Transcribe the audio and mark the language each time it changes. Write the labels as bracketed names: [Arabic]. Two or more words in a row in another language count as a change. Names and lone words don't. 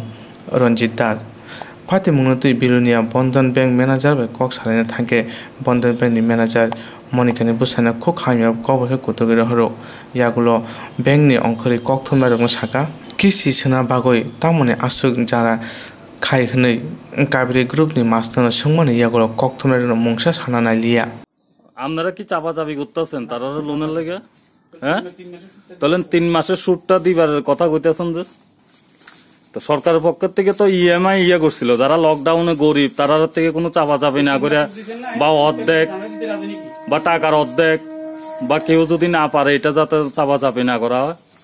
[Kok Borok] Ranjit Das Pati munutui Belonia Bandhan Bank Manager by Kok Salina Tanke Bandhan Bank Manager Monikani Busana Kok Hamia Kobo Kotogiro Horo Yagulo Bank ni Onkori Kok Thumaro Saka Kisti Suna Bagoi Tamone Asuk Jara Kai Hne Kabri Group ni Master Sumani Yagulo Kok Thumaro Mungsha Sanana Lia [Bangla] আপনারা কি চাপাচাপি করতেছেন তারা লোনের লেগে? হ্যাঁ, তাহলে 3 মাসের সুদটা দিবার কথা কইতেছেন যে? তো সরকারের পক্ষ থেকে তো ইএমআই করছিল, যারা লকডাউনে গরিব তারার থেকে কোনো চাপাচাপি না করে বা অর্ধেক বা টাকার অর্ধেক বা কেউ যদি না পারে এটা যাতে চাপাচাপি না করা হয়।